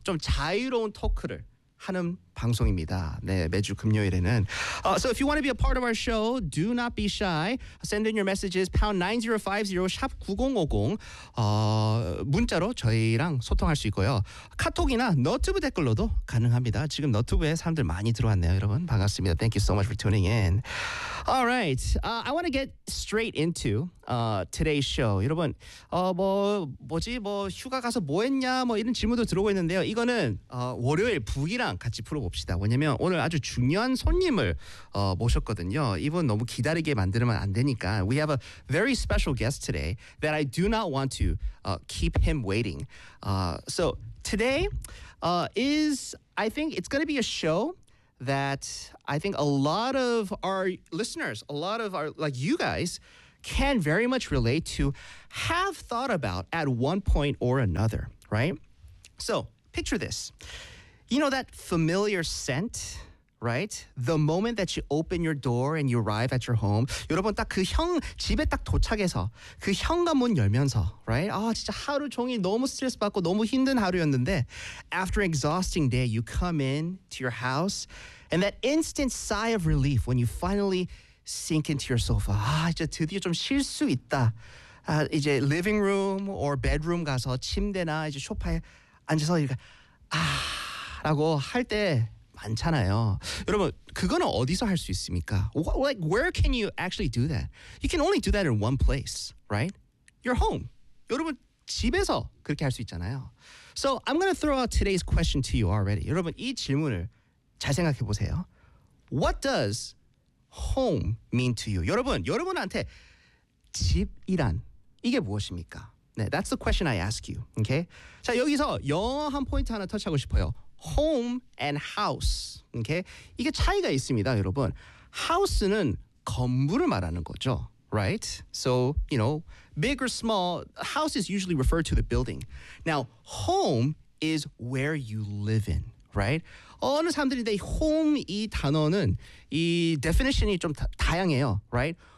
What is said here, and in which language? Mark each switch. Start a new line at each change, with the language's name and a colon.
Korean: 좀 자유로운 토크를 하는 방송입니다. 네, 매주 금요일에는.
English: So if you want to be a part of our show, do not be shy. Send in your messages, #9050, #9050.
Korean: 문자로 저희랑 소통할 수 있고요. 카톡이나 너튜브 댓글로도 가능합니다. 지금 너튜브에 사람들 많이 들어왔네요. 여러분, 반갑습니다.
English: Thank you so much for tuning in. All right, I want to get straight into today's show.
Korean: 여러분, 뭐 휴가 가서 뭐 했냐, 뭐 이런 질문도 들어오고 있는데요. 이거는 월요일 북이랑 같이 풀어봅시다. 왜냐면 오늘 아주 중요한 손님을 모셨거든요. 이분 너무 기다리게 만들면 안 되니까.
English: We have a very special guest today that I do not want to keep him waiting. So today is, I think it's going to be a show that I think a lot of our listeners, a lot of our, like you guys, can very much relate to, have thought about at one point or another, right? So picture this. You know that familiar scent, right? The moment that you open your door and you arrive at your home.
Korean: 여러분 딱 그 형 집에 딱 도착해서 그 현관 문 열면서,
English: right?
Korean: 진짜 하루 종일 너무 스트레스 받고 너무 힘든 하루였는데
English: after an exhausting day, you come in to your house and that instant sigh of relief when you finally sink into your sofa.
Korean: 이제 드디어 좀 쉴 수 있다. 이제
English: living room or bedroom
Korean: 가서 침대나 이제 소파에 앉아서 이렇게 라고 할 때 많잖아요. 여러분, 그건 어디서 할 수 있습니까?
English: Like, where can you actually do that? You can only do that in one place, right? Your home.
Korean: 여러분, 집에서 그렇게 할 수 있잖아요.
English: So, I'm going to throw out today's question to you already.
Korean: 여러분, 이 질문을 잘 생각해 보세요.
English: What does home mean to you?
Korean: 여러분, 여러분한테 집이란 이게 무엇입니까?
English: 네, that's the question I ask you, okay?
Korean: 자, 여기서 영어 한 포인트 하나 터치하고 싶어요.
English: Home and house, okay?
Korean: 이게 차이가 있습니다, 여러분. House는 건물을 말하는 거죠,
English: right? So, you know, big or small, house is usually referred to the building. Now, home is where you live in, right?
Korean: 어느 사람들인데 home 이 단어는 이 definition이 좀 다양해요,
English: right?